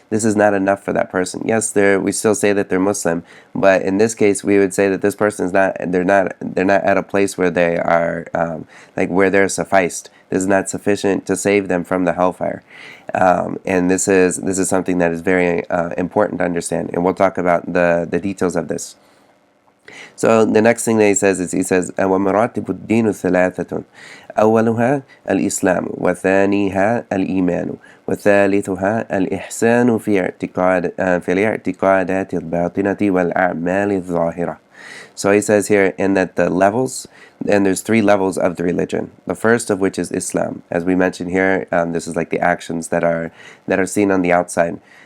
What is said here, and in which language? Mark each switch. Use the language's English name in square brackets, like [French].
[English] This is not enough for that person. Yes, we still say that they're Muslim, but in this case, we would say that this person is not. They're not at a place where they are where they're sufficed. This is not sufficient to save them from the hellfire, and this is something that is very important to understand, and we'll talk about the details of this. So the next thing that he says [Arabic] وَمَرَاتِبُ الدِّينُ ثَلَاثَةٌ أولها الإسلام وثانيها الإيمان وثالثها الإحسان في الاعتقادات الباطنة والأعمال الظاهرة. [English] So he says here, in that the levels, and there's 3 levels of the religion. The first of which is Islam, as we mentioned here. This is like the actions that are seen on the outside.